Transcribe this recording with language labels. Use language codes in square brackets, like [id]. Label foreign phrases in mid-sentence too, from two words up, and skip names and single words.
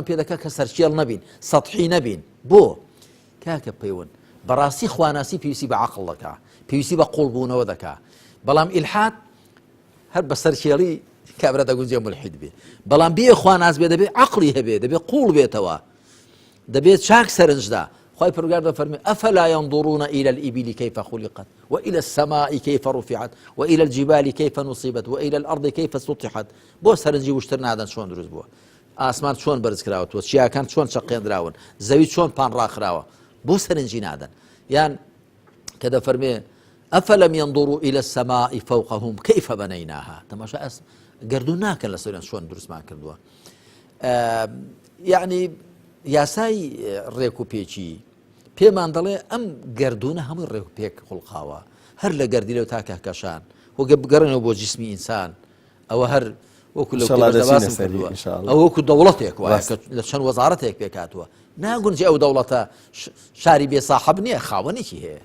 [ckb] پێ دەکات کە سەرچێڵ نەبین سەطحی نەبین بۆ کاکە پەیوەند بەڕاستی خواناسی پێویستی بە عەقڵ دەکا پێویستی بە قوڵ بوونەوە دەکا بەڵام ئیلحاد هەر بە سەرچێڵی کابرا دەگونجێ ملحید بێ بەڵام بێ خواناس بێ دەبێ عەقڵی هەبێ دەبێ قوڵ بێتەوە دەبێت چاک سەرنجدا خی پروردگار دەفەرمێ [ar] ئەفەلا ينظرون إلى الإبل كيف خلقت وإلى السماء كيف رفعت وإلى الجبال كيف نصبت وإلى الأرض كيف سطحت [ckb] بۆ سەرنجی وشتر نادەن چۆن دروست بووە ئاسمان چۆن بەرز کراوەوە چیاکان چۆن چەقێنراون زەوی چۆن پان ڕاخراوە بۆ سەرنجی نادەن یان کە دەفەرمێ [ar] ئەفەلەم ينظروا إلى السماء فوقهم كيف بنيناها [ckb] تەماشا گردون ناکەن لە سەریان چۆن دروستمان کردووە یعنی یاسای ڕێک و پێچی پێمان دەڵێ ئەم گردونە هەمووی ڕێک و پێک خوڵقاوە هەر لە گەردی لەو تا کەهکەشان وەگە بگەڕێنەوە بۆ جسمی ئینسان ئەوە هەر وەکو ئەو وەکو دەوڵەتێک وایە لە چەند وەزارەتێک پێکاتوە ناگونجێ ئەو دەوڵەتە شاری بێساحەب نییە خاوەنێکی هەیە